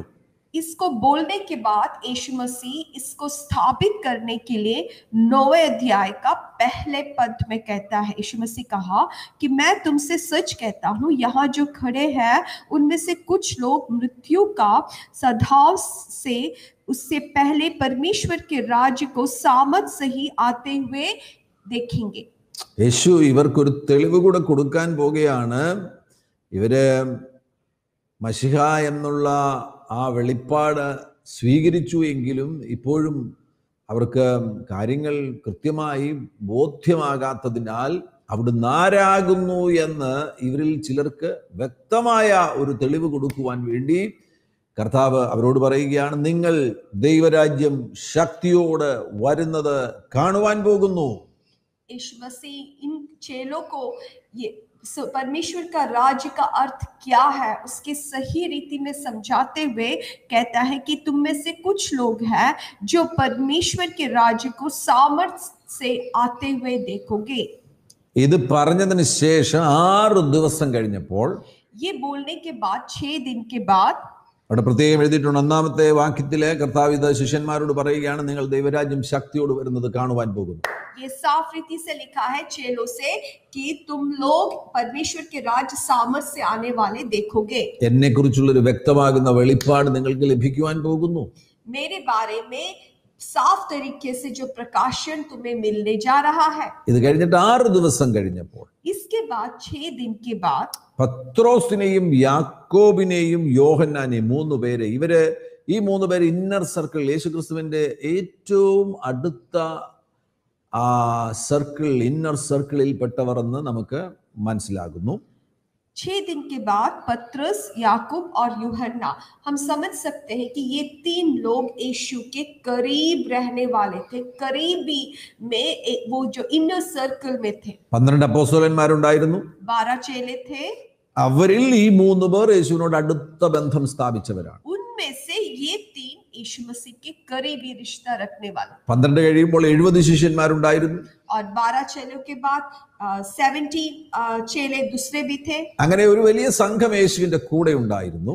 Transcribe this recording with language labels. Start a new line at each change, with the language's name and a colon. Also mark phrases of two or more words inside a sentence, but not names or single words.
Hindi: इसको बोलने के बाद यीशु मसीह इसको स्थापित करने के लिए 9वें अध्याय का पहले पद में कहता है, यीशु मसीह कहा कि मैं तुमसे सच कहता हूं, यहाँ जो खड़े हैं उनमें से कुछ लोग मृत्यु का सद्भाव से उससे पहले परमेश्वर के राज्य को सामर्थ से ही आते हुए देखेंगे.
Malayalam: യേശു ഇവർക്കൊരു തെളിവ് കൂടെ കൊടുക്കാൻ പോകുകയാണ്. ഇവര് മശിഹ എന്നുള്ള ആ വെളിപ്പാട് സ്വീകരിച്ചു എങ്കിലും ഇപ്പോഴും അവർക്ക് കാര്യങ്ങൾ കൃത്യമായി ബോധ്യമാകാത്തതിനാൽ അവിടുന്ന് ആരാകുന്നു എന്ന് ഇവരിൽ ചിലർക്ക് വ്യക്തമായ ഒരു തെളിവ് കൊടുക്കുവാൻ വേണ്ടി കർത്താവ് അവരോട് പറയുകയാണ്, നിങ്ങൾ ദൈവരാജ്യം ശക്തിയോടെ വരുന്നത് കാണുവാൻ പോകുന്നു.
Hindi: यीशु मसीह इन चेलों को ये परमेश्वर का राज्य का अर्थ क्या है उसके सही रीति में समझाते हुए कहता है कि तुम में से कुछ लोग हैं जो परमेश्वर के राज्य को सामर्थ्य से आते हुए देखोगे.
Malayalam: ഇത് പറഞ്ഞതിന് ശേഷം 6 ദിവസം കഴിഞ്ഞപ്പോൾ,
Hindi: ये बोलने के बाद 6 दिन के बाद,
Malayalam: അവിടെ പ്രത്യേകം എഴുതിയിട്ടുണ്ട് 1-ാമത്തെ വാക്യത്തിലെ കർത്താവ് ഇത് ശിഷ്യന്മാരോട് പറയുകയാണ്, നിങ്ങൾ ദൈവരാജ്യം ശക്തിയോട് വരുന്നത് കാണുവാൻ പോകുന്നു.
Hindi: ये साफ रीति से लिखा है चेलों से कि तुम लोग परमेश्वर के राज्य सामर्थ्य से आने वाले देखोगे.
Malayalam: എന്നെ കുറിച്ചുള്ള ഒരു വ്യക്തമാകുന്ന വെളിപ്പാട് നിങ്ങൾക്ക് ലഭിക്കുവാൻ പോകുന്നു.
Hindi: मेरे बारे में साफ तरीके से जो प्रकाशन तुम्हें मिलने जा रहा है.
Malayalam: ഇത് കഴിഞ്ഞിട്ട് 6 ദിവസം കഴിഞ്ഞപ്പോൾ,
Hindi: इसके बाद 6 दिन के बाद
Malayalam: പത്രോസിനെയും യാക്കോബിനെയും യോഹന്നാനെയും 3 പേരെ, ഈ 3 പേര്
English: inner circle,
Malayalam: യേശുക്രിസ്തുവിന്റെ ഏറ്റവും അടുത്ത സർക്കിൾ,
English: inner circlil
Malayalam: പെട്ടവർ എന്ന് നമുക്ക് മനസ്സിലാകുന്നു.
Hindi: 6 दिन के बाद पतरस, याकूब और यूहन्ना, हम समझ सकते हैं कि ये 3 लोग यीशु के करीब रहने वाले थे, करीबी में वो जो
English: inner circle
Hindi: में थे.
Malayalam: 12 അപ്പോസ്തലന്മാരുണ്ടായിരുന്നു.
Hindi: 12 चेले थे.
Malayalam: അവരിൽ ഈ 3 പേർ യേശുവിനോട് അടുത്ത ബന്ധം സ്ഥാപിച്ചവരാണ്.
Hindi: उनमें से ये 3 यीशु मसीह के करीबी रिश्ता रखने वाला।
Malayalam: 12 കഴിയുമ്പോൾ 70 ശിഷ്യന്മാരുണ്ടായിരുന്നു.
Hindi: और 12 चेलों के बाद 70 चेले दूसरे भी थे.
Malayalam: അങ്ങനെ ഒരു വലിയ സംഘം യേശുവിന്റെ കൂടെ ഉണ്ടായിരുന്നു.